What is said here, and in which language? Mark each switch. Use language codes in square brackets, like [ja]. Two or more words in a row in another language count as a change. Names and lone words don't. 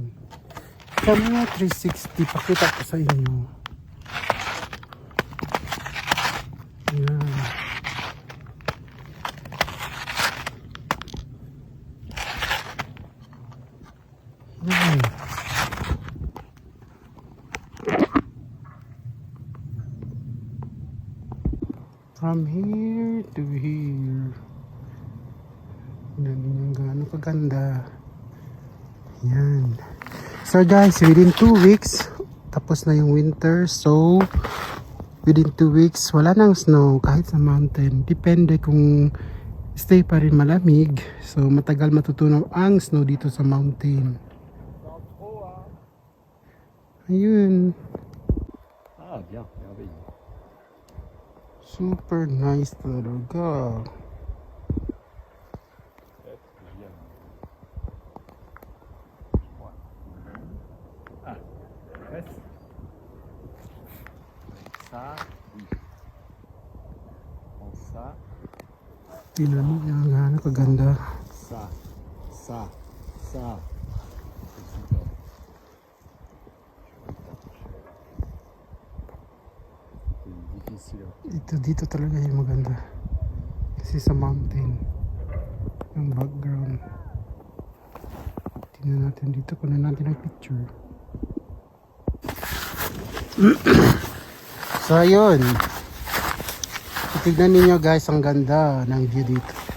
[tl] Camera 360. Pakita ko sa inyo. Ayan. Ayan. [en] From here to here. [tl] Tignan niyo gaano kaganda. Ayan. [en] So guys, within 2 weeks, [tl] tapos na yung winter. [en] So, within 2 weeks, [tl] wala nang snow kahit sa mountain. Depende kung stay pa rin malamig. So, matagal matutunaw ang snow dito sa mountain. Ayun. [fr] Ah, bien, merveille. [en] Super nice [tl] talaga. [fr] Ça, oui. En ça, [tl] Tingnan mo yan, gaano kaganda. [fr] ça, ça, ça. C'est difficile. [tl] Dito talaga yung maganda. Kasi sa mountain, yung background. Tingnan natin dito, kunin natin ang picture. So ayun. Tignan ninyo guys, ang ganda ng view dito.